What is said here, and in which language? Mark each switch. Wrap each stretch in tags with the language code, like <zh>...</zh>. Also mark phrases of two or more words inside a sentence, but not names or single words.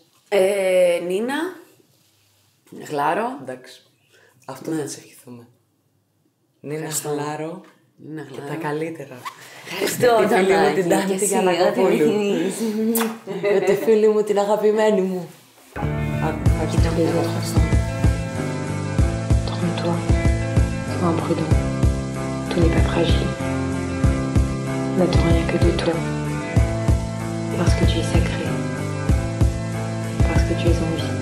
<el>Νίνα, Γλάρο. Εντάξει, αυτό θα της ευχηθούμε. Νίνα Γλάρο και τα καλύτερα. Ευχαριστώ, τη φίλη μου την Τάνη τη Γιαννακοπούλου. Με τη φίλη μου την αγαπημένη μου.</el> <fr>Tous les autres ensemble. Trompe-toi, sois imprudent. Tout n'est pas fragile. N'attends rien que de toi. Parce que tu es sacré. Parce que tu es en vie.</fr>